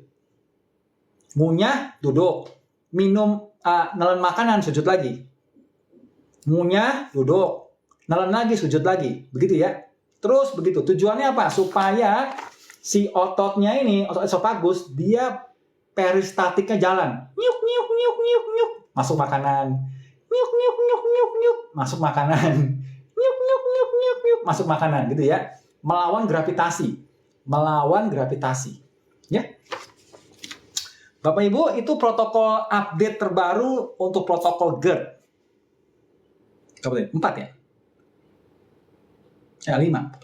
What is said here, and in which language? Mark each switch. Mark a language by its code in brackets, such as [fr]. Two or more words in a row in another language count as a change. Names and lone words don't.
[id] Ngunyah, duduk. Minum, nelen makanan, sujud lagi. Ngunyah, duduk. Nelen lagi, sujud lagi. Begitu ya. Terus begitu. Tujuannya apa? Supaya si ototnya ini, otot esofagus, dia peristatiknya jalan. Nyuk, nyuk, nyuk, nyuk, nyuk. Masuk makanan. Nyuk, nyuk, nyuk, nyuk, nyuk. Masuk makanan. Nyuk, nyuk, nyuk, nyuk, nyuk. Masuk makanan. Gitu ya. Melawan gravitasi. Melawan gravitasi. Ya. Bapak Ibu, itu protokol update terbaru untuk protokol GERD. Berapa tadi? 4 ya? 5.